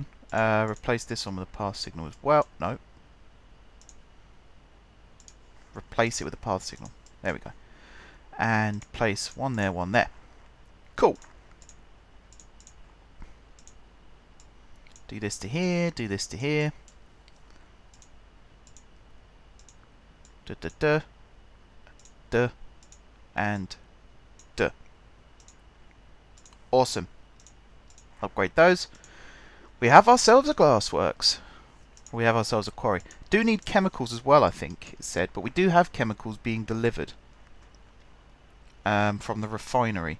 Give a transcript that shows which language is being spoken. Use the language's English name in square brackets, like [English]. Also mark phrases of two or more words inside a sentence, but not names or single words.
[English] Replace this one with a path signal as well. No. Replace it with a path signal. There we go. And place one there, one there. Cool. Do this to here, do this to here. Duh, duh, duh. Duh. And duh. Awesome. Upgrade those. We have ourselves a glassworks. We have ourselves a quarry. Do need chemicals as well, I think it said, but we do have chemicals being delivered from the refinery.